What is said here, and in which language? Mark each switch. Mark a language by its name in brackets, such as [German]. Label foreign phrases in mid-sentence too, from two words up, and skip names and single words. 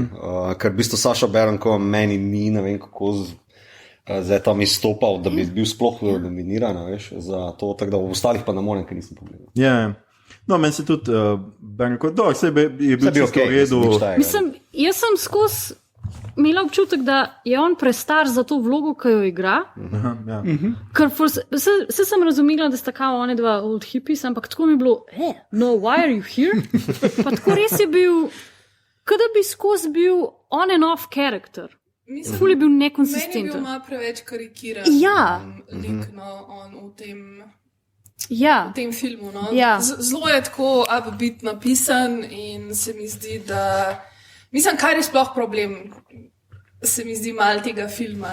[Slovenian] Ker v bistvu Saša Baron Cohen meni ni, ne vem kako zdaj tam izstopal, da bi bil sploh nominiran, veš, za to, tako da v ostalih pa ne morem, ker nisem pogledal. No, meni se tudi Baron Cohen, je bil čisto v redu. Mislim, jaz sem skozi imela občutek, da je on prestar za to vlogo, ki jo igra. Ker se sem razumela, da sta kao one [English] 2 old hippies, [Slovenian] ampak tako mi je bilo, [English] no, why are you here? [Slovenian] Pa tako res je bil, kada bi skozi bil [English] on and off character. [Slovenian] Ful je bil nekonsistenten. Meni je bil malo preveč karikiran lik, on v tem filmu. Zelo je tako upbeat napisan in se mi zdi, da mislim, kaj je sploh problem, se mi zdi malo tega filma.